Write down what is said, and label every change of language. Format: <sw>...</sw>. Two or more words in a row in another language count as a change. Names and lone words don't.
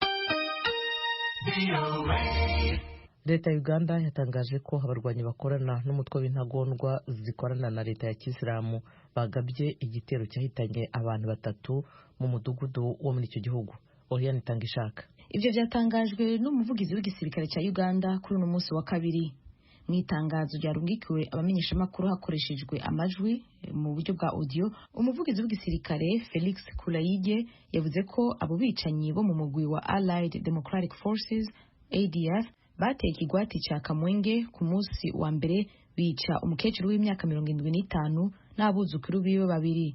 <rw>Leta ya Uganda yatangaje ko abarwanyi bakorana n'umutwe w'intagondwa zikorana na leta ya Kisilamu bagabye igitero cyahitanye abantu 3 mu mudugudu wo muri icyo gihugu. Oriane Tangishaka.</rw> <rn>Ibyo byatangajwe n'umuvugizi w'igisirikare cya Uganda kuri uno munsi wa kabiri. Mu itangazo ryarungikiwe abamenyesha makuru hakoreshejwe amajwi mu buryo bwa audio, umuvugizi w'igisirikare Felix Kulayige yavuze ko abo bicanyi bo mu mugwi wa Allied Democratic Forces ADF bateye ikigwati cya Kamwenge ku munsi wa mbere bica umukecuru w'imyaka 75 n'abuzukuru biwe 2.</rn>